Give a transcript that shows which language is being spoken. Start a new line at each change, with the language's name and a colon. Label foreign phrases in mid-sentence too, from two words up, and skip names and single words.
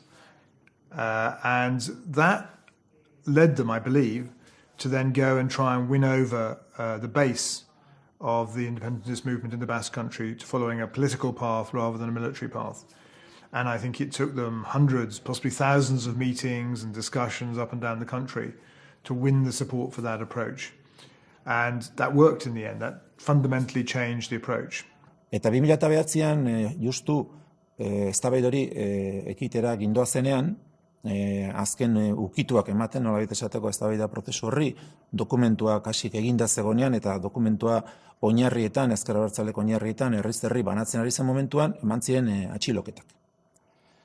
English: And that led them, I believe, to then go and try and win over the base of the independentist movement in the Basque Country to following a political path rather than a military path. And I think it took them hundreds, possibly thousands of meetings and discussions up and down the country to win the support for that approach. And that worked in the end. That fundamentally changed the approach.
Basque: Eta 2009an justu eztabaidori ekitera gindoa zenean, azken ukituak ematen nolabait esateko eztabaida prozesu horri, dokumentuak hasik eginda zegonean eta dokumentua oinarrietan, ezker abertzaleko oinarrietan, herriz herri banatzen ari zen momentuan, eman ziren atxiloketak.